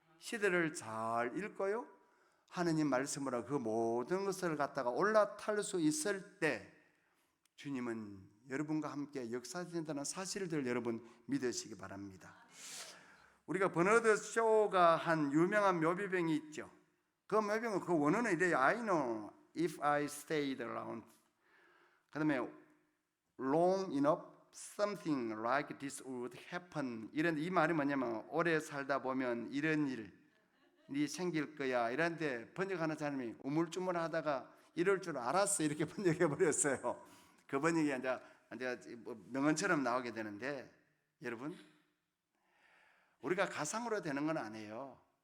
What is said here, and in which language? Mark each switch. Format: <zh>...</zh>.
<ko>시대를 잘 읽고요, 하느님 말씀으로 그 모든 것을 갖다가 올라탈 수 있을 때 주님은 여러분과 함께 역사하신다는 사실들 여러분 믿으시기 바랍니다. 우리가 버너드 쇼가 한 유명한 묘비병이 있죠. 그 묘비병은 그 원어는 이래요.</ko> <en>I know if I stayed around,</en> <ko>그 다음에</ko> <en>long enough something like this would happen.</en> <ko>이 말이 뭐냐면 오래 살다 보면 이런 일이 생길 거야, 이런데 번역하는 사람이 우물쭈물하다가 이럴 줄 알았어, 이렇게 번역해 버렸어요. 그 번역이 이제 명언처럼 나오게 되는데, 여러분, 우리가 가상으로 되는 건 아니에요.</ko>